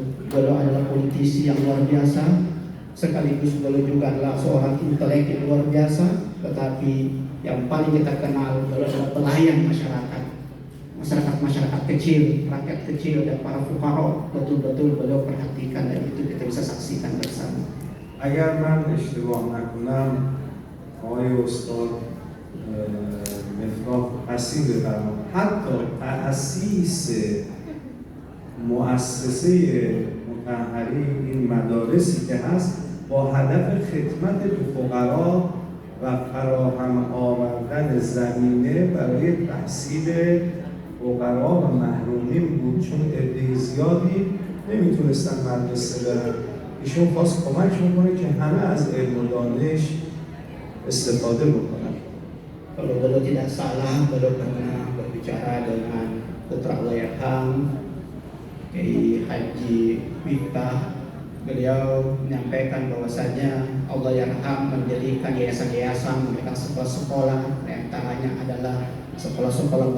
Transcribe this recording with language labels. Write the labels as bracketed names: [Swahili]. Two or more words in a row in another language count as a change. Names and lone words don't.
[Indonesian] Beliau adalah politisi yang luar biasa, sekaligus beliau juga adalah seorang intelek yang luar biasa, tetapi yang paling kita kenal beliau adalah pelayan masyarakat kecil, rakyat kecil dan para fuqara. Betul-betul beliau perhatikan dan itu kita bisa saksikan bersama. [Persian] اگر من اشتباه نکنم آقای استاد مفتاح حسین بفرمایید حتی تأسیس مؤسسه مطهری این مدارسی که هست با هدف خدمت به فقرا و فراهم آوردن زمینه برای تحصیل فقرا و محرومین بود، چون عده زیادی نمیتونستن مدرسه برن. ایشون خواست کمک میکنه که همه از علم و دانش استفاده بکنن. [Indonesian] Kalau beliau tidak salah, beliau pernah berbicara dengan putra [Arabic] Allah Yarham, [Indonesian] Kiai Haji Miftah. Beliau menyampaikan bahwasanya [Arabic] Allah Yarham [Indonesian] mendirikan yayasan-yayasan, mendirikan sekolah-sekolah, antaranya adalah sekolah-sekolah